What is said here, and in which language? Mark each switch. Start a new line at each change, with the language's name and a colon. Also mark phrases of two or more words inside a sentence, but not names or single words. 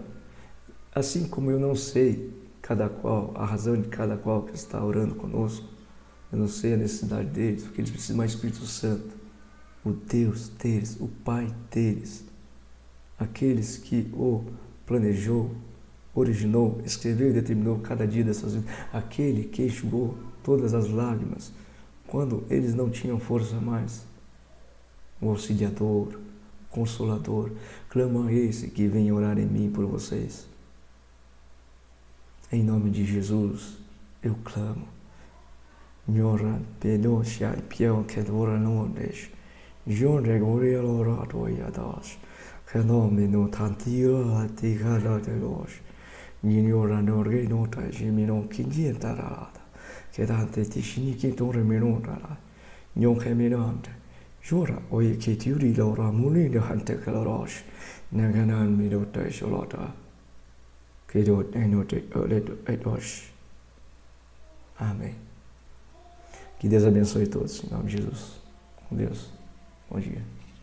Portuguese: Assim como eu não sei cada qual, a razão de cada qual que está orando conosco, eu não sei a necessidade deles, porque eles precisam mais do Espírito Santo, o Deus deles, o Pai deles, aqueles que o planejou, originou, escreveu e determinou cada dia dessas vidas, aquele que enxugou todas as lágrimas quando eles não tinham força mais, o auxiliador, o consolador. Clamo a esse que venha orar em mim por vocês. Em nome de Jesus, eu clamo. Nhoran pelo shai pião que dora no deixe. Jon regoria lora doiadas. Fenomeno tantio atigada de los. Nignora no renota gemino kindientarada. Che dante tishini che torre menotara. Nyon cheminante. Jora oye che tiuri lora mulino hante calorosh. Naganan minota isolata. Che dot enote oleto edosh. Amém. Que Deus abençoe todos, em nome de Jesus. Com Deus. Bom dia.